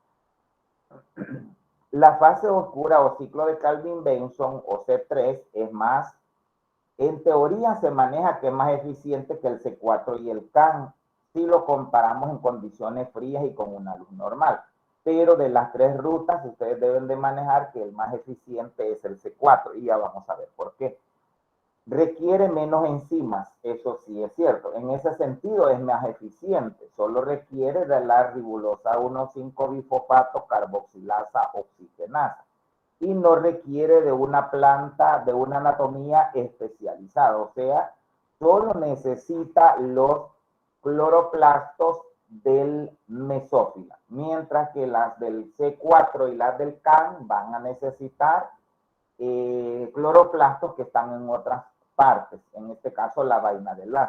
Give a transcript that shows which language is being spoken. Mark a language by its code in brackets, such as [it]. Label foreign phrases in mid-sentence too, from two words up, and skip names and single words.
[es] La fase oscura o ciclo de Calvin-Benson o C3 es más, en teoría se maneja que es más eficiente que el C4 y el CAN si lo comparamos en condiciones frías y con una luz normal. Pero de las tres rutas ustedes deben de manejar que el más eficiente es el C4 y ya vamos a ver por qué. Requiere menos enzimas, eso sí es cierto. En ese sentido es más eficiente. Solo requiere de la ribulosa 1,5-bifosfato carboxilasa oxigenasa y no requiere de una planta, de una anatomía especializada. O sea, solo necesita los cloroplastos del mesófila, mientras que las del C4 y las del CAN van a necesitar cloroplastos que están en otras partes, en este caso la vaina del haz.